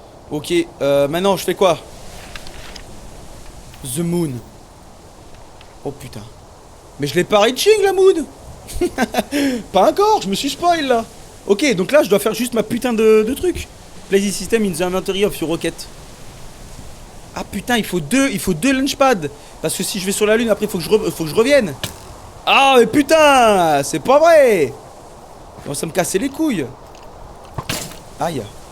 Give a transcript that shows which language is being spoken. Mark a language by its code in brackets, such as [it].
[fr] Ok, maintenant je fais quoi? [en] The moon. [fr] Oh putain. Mais je l'ai pas [en] reaching [fr] la moon. Pas encore, je me suis spoil là. Ok, donc là je dois faire juste ma putain de truc. [en] Place the system in the inventory of your rocket. [fr] Ah putain, il faut deux launchpads. Parce que si je vais sur la lune après faut que je revienne. Ah mais putain, c'est pas vrai. Bon, ça me casser les couilles. Aïe.